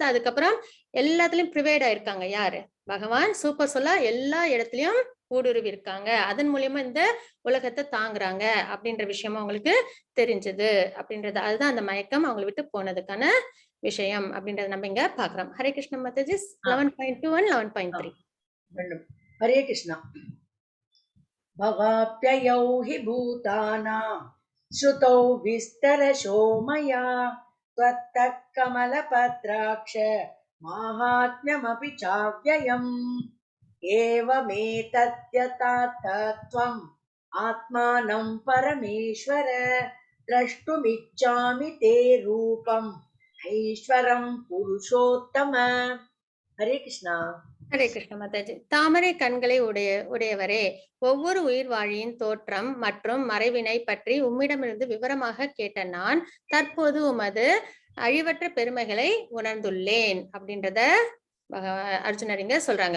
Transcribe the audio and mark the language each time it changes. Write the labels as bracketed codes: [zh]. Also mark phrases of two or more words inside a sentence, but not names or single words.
[ta] அதுக்கப்புறம் எல்லாத்துலயும் ப்ரிவைட் ஆயிருக்காங்க. யாரு? பகவான் சூப்பர் சொல்லா எல்லா இடத்துலயும் ஊடுருவி இருக்காங்க. அதன் மூலியமா இந்த உலகத்தை தாங்குறாங்க அப்படின்ற விஷயமும் அவங்களுக்கு தெரிஞ்சது அப்படின்றது. அதுதான் அந்த மயக்கம் அவங்களை விட்டு போனதுக்கான விஷயம் அப்படின்றத நம்ம இங்க பாக்குறோம். ஹரே கிருஷ்ண மாதாஜி. 11.2 and 11.3. ஹரே கிருஷ்ணா. [sa] भवाप्ययौ हि भूतानां श्रुतौ विस्तरशो मया त्वत्तः कमलपत्राक्ष माहात्म्यमपि चाव्ययम् एवमेतद्यथार्थत्वम् आत्मानं परमेश्वर द्रष्टुमिच्छामि ते रूपम् ऐश्वरं पुरुषोत्तम. हरे कृष्णा. [ta] ஹரே கிருஷ்ண மாதாஜி. தாமரை கண்களை உடையவரே, ஒவ்வொரு உயிர் வாழியின் தோற்றம் மற்றும் மறைவினை பற்றி உம்மிடமிருந்து விவரமாக கேட்ட நான் தற்போது உமது அழிவற்ற பெருமைகளை உணர்ந்துள்ளேன் அப்படின்றத அர்ஜுனர் இங்க சொல்றாங்க.